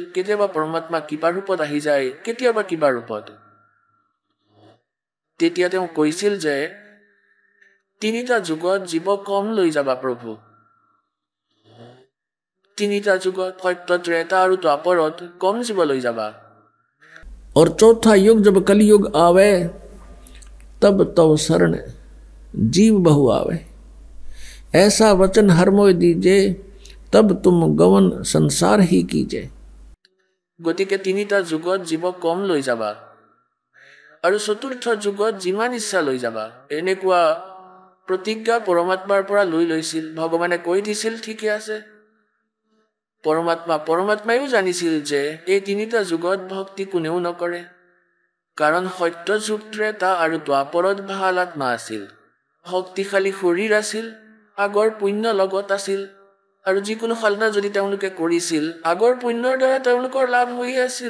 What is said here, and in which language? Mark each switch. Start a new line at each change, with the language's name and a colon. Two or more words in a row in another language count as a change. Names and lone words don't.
Assamese: কেতিয়াবা পৰমাত্মা কিবা ৰূপত আহি যায়, কেতিয়াবা কিবা ৰূপত। তেতিয়া তেওঁ কৈছিল যে তিনিটা যুগত জীৱ কম লৈ যাবা প্ৰভু। তিনিটা যুগত সত্য ত্ৰেতা আৰু দ্বাপৰত কম জীৱ লৈ যাবা।
Hindi: और चौथा युग जब कलयुग आवे तब तव शरण जीव बहु आवे। ऐसा वचन हर मोय दीजे तब तुम गवन संसार ही कीजे।
Assamese: গতিকে তিনিটা যুগত জীৱ কম লৈ যাবা আৰু চতুৰ্থ যুগত যিমান ইচ্ছা লৈ যাবা। এনেকুৱা প্ৰতিজ্ঞা পৰমাত্মাৰ পৰা লৈ লৈছিল। ভগৱানে কৈ দিছিল, ঠিকে আছে। পৰমাত্মায়ো জানিছিল যে এই তিনিটা যুগত ভক্তি কোনেও নকৰে, কাৰণ সত্য যুগ ত্ৰেতা আৰু দ্বাপৰত ভাল আত্মা আছিল, শক্তিশালী শৰীৰ আছিল, আগৰ পুণ্য লগত আছিল, আৰু যিকোনো সাধনা যদি তেওঁলোকে কৰিছিল আগৰ পুণ্যৰ দ্বাৰা তেওঁলোকৰ লাভ হৈ আছিল।